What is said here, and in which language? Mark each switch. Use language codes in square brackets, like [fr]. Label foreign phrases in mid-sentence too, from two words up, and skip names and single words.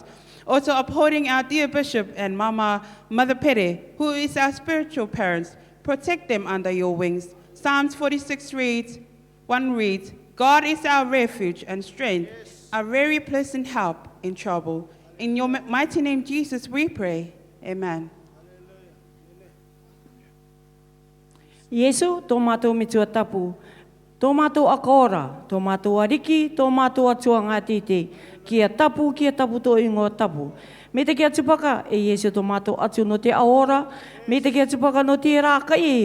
[en] Also upholding our dear Bishop and Mother Pere, who is our spiritual parents. Protect them under your wings. Psalms 46 reads, God is our refuge and strength, a very pleasant help in trouble. In your mighty name, Jesus, we pray. Amen. [rar] Yesu, tō mātou mitua tapu, tō mātou akora, tō mātou ariki, tō mātou atua ngā tite, kia tapu tō ingoa tapu. Me te kia tupaka, e Yesu tō mātou atu no te aora, me te kia tupaka no te rāka e.